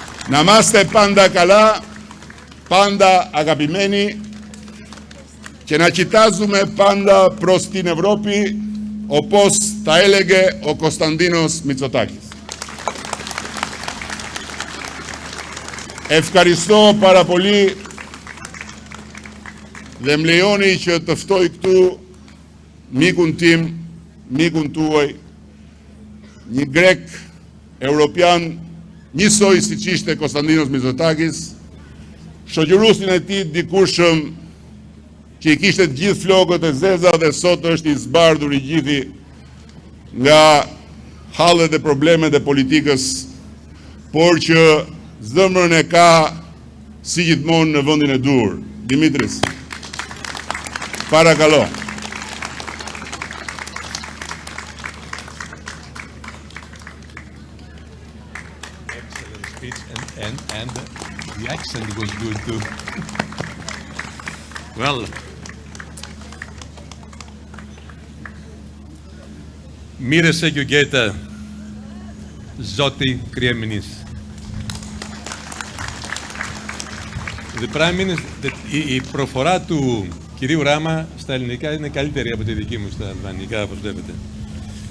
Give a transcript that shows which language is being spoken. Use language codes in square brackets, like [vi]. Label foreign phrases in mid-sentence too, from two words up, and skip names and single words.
[el] Να είμαστε πάντα καλά, πάντα αγαπημένοι και να κοιτάζουμε πάντα προς την Ευρώπη, όπως τα έλεγε ο Κωνσταντίνος Μητσοτάκης. Ευχαριστώ πάρα πολύ. [sq] Dhe më lejoni që të ftoj këtu mikun tim, mikun tuaj, një grek europian, njësoj si që ishte Konstantinos Mitsotakis, shoqëruesin e tij dikurshëm që i kishte të gjithë flokët e zeza dhe sot është i zbardhur i gjithi nga hallet e problemet e politikës, por që zemrën e ka si gjithmonë në vendin e dur. Dimitris, παρακαλώ. [en] Excellent speech and the accent was good too. Well, [el] μοίρασε και ο Γκέτα Ζώτη Κρυέμινης. Η προφορά του κυρίου Ράμα στα ελληνικά είναι καλύτερη από τη δική μου στα αλβανικά, όπως βλέπετε.